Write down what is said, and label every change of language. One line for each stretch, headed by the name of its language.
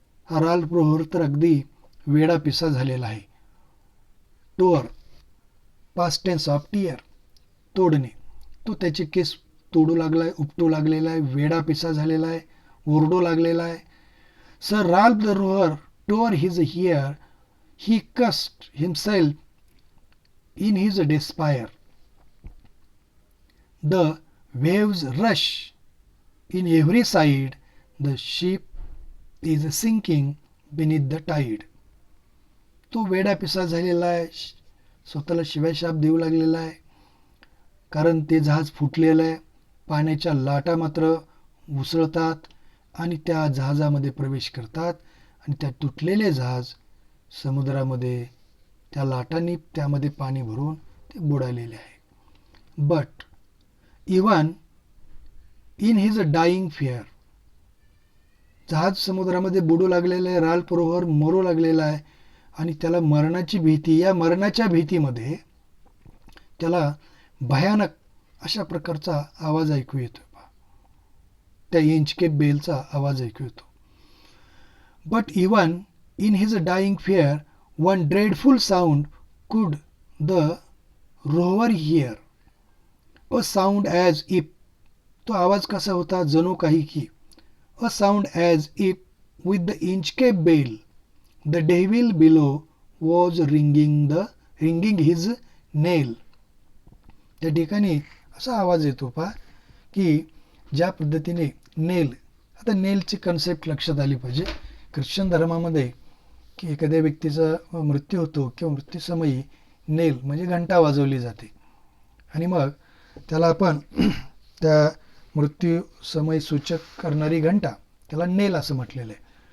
Marathi: हा राल्फ रोहर तर अगदी वेडा पिसा झालेला आहे.
English: tore, past tense of tear,
Marathi: तोडणे. तो त्याचे केस तोडू लागलाय, उपटू लागलेला आहे, वेडा पिसा झालेला आहे, ओरडू लागलेला आहे.
English: Sir Ralph the rover tore his hair. He cursed himself in his despair. The waves rush in every side. The ship is sinking beneath the tide.
Marathi: तो वेडा पिसा झालेला आहे, स्वतःला शिवायशाप देऊ लागलेला आहे, कारण ते जहाज फुटलेलं आहे. पाण्याच्या लाटा मात्र उसळतात आणि त्या जहाजामध्ये प्रवेश करतात आणि त्या तुटलेले जहाज समुद्रामध्ये त्या लाटांनी त्यामध्ये पाणी भरून ते बुडालेले आहे.
English: But even in his dying fear.
Marathi: जहाज समुद्रामध्ये बुडू लागलेलं आहे, राल्फ रोहर मरू लागलेला आहे आणि त्याला मरणाची भीती. या मरणाच्या भीतीमध्ये त्याला भयानक अशा प्रकारचा आवाज ऐकू येतो. त्या इंचकेप बेलचा आवाज ऐकू येतो.
English: But even in his dying fear one dreadful sound could the rover hear. A sound as if.
Marathi: तो आवाज कसा होता? जणू काही की.
English: A sound as if with the Inchcape bell the devil below was ringing his nail.
Marathi: त्या ठिकाणी असा आवाज येतो पहा की ज्या पद्धतीने नेल. आता नेलची कन्सेप्ट लक्षात आली पाहिजे. ख्रिश्चन धर्मामध्ये की एखाद्या व्यक्तीचा मृत्यू होतो किंवा मृत्यूसमयी नेल म्हणजे घंटा वाजवली जाते आणि मग त्याला आपण त्या मृत्यूसमयी सूचक करणारी घंटा, त्याला नेल असं म्हटलेलं आहे.